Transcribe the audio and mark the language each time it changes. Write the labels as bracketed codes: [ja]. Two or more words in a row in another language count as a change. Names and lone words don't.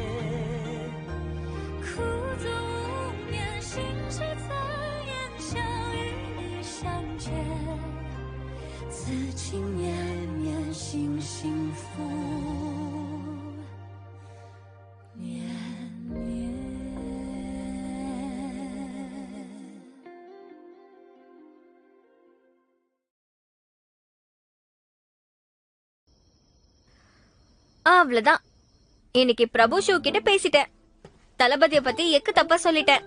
[zh] 苦足无眠，心事残烟，想与你相见，此情绵绵，心幸福绵绵。 [ta] அவ்வளவுதான். இன்னைக்கு பிரபு ஷூ கிட்ட பேசிட்டேன். தளபதிய பத்தி எக்கு தப்பா சொல்லிட்டேன்.